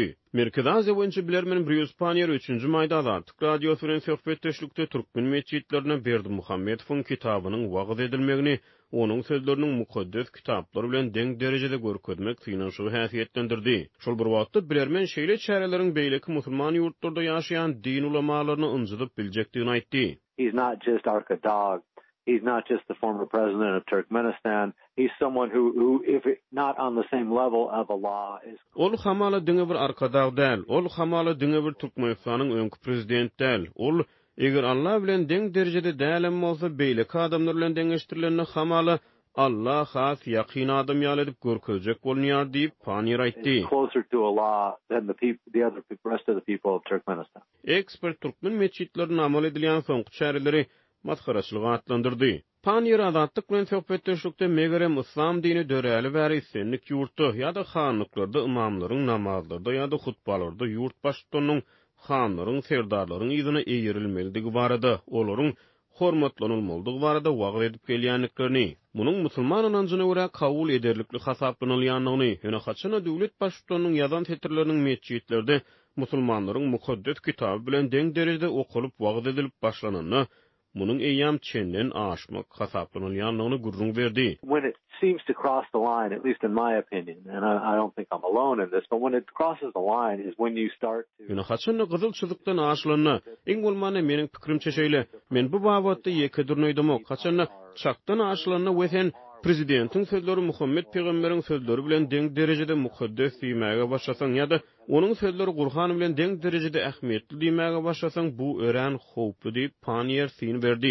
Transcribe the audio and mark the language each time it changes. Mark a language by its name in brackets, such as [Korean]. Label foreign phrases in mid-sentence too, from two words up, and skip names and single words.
[Turkmen] Merkez Aziýa boýunça bilermen Bruce Panier 3-nji maýda Azatlyk radiosu bilen söhbetdeşlikde türkmen meçhitlerine Berdimuhammedowyň kitabynyň wagt edilmegini, onuň sözleriniň mukaddes kitaplar bilen deň derejede görkezmek synanşygy häsiýetlendirdi. Şol bir wagtda bilermen şeýle çäreleriň beýleki musulman ýurtlarda ýaşaýan din ulamalaryny ynjydyp biljekdigini aýtdy. [English] He's not just Arkadog. He's not just the former president of Turkmenistan. He's someone who if not on the same level of Allah is. [Turkmen] Ol hamala diňe bir arkadaş däl. Ol hamala diňe bir Türkmenistanyň öňkü prezident däl. Ol eger Allah bilen deň derejede dälen bolsa beýleki adamlar bilen deňeşdirilende hamala Allah has ýaqyn adam ýaly edip görkezjek bolýar diýip Panier aýtdy. [English] Closer to Allah than the other rest of the people of Turkmenistan. [Turkmen] Ekspert türkmen meçhitlerine amal edilýän soňky çäreleri matkaraçylygy atlandyrdy. Panier Azatlyk bilen söhbetdeşlikde megerem islam dini döräli bäri islenlik ýurtda ýa-da hanlyklarda imamlaryň namazlarda ýa-da hutbalarda ýurt başlygynyň hanlaryň serdarlaryň ýygyna eýerilmeligi barada olaryň hormatlanylmalydygy barada wagt edip gelýänliklerini, munyň musulman anancına görä kabul ederlikli hasaplanylýanlygyny, ýöne haçana döwlet başlygynyň ýazan setirleriniň meçhitlerde musulmanlaryň mukaddes kitaby bilen deň derejede okulyp wagt edilip başlananyny munun eýam çenden aşmak hasaplanylýanlygyny gurrun berdi. [English] When it seems to cross the line, at least in my opinion, and I don't think I'm alone in this, but when it crosses the line is when you start to... [Turkmen] Ýöne haçan gyzyl çyzykdan aşylanyny, iň bolmany meniň pikirimçe şeýle, men bu babatda ýeke durnaýdym, haçan çakdan aşylanyny wesen prezidentiň sözleri Muhammed peýgamberiň sözleri bilen deň derejede mukaddes diýmäge başlasaň ýa-da onuň sözleri Gurhan bilen deň derejede ähmiýetli diýmäge başlasaň bu ören howply diýip Panier syn berdi.